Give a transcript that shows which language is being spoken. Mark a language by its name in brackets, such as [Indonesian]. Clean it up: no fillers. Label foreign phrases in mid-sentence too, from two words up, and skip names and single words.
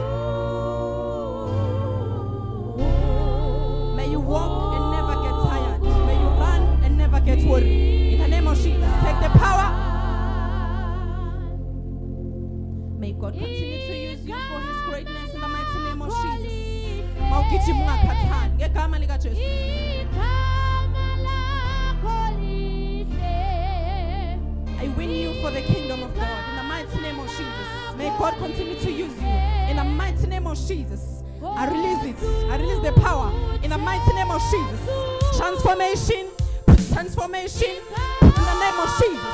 [English] May you walk and never get tired. May you run and never get worried. In the name of Jesus, take the power. May God continue to use you for his greatness in the mighty name of Jesus. [Zulu] Mawugijima ungakhathali ngegama lika Jesu. [English] I win you for the kingdom of God in the mighty name of Jesus. May God continue to use you in the mighty name of Jesus. I release it. I release the power in the mighty name of Jesus. Transformation, transformation in the name of Jesus.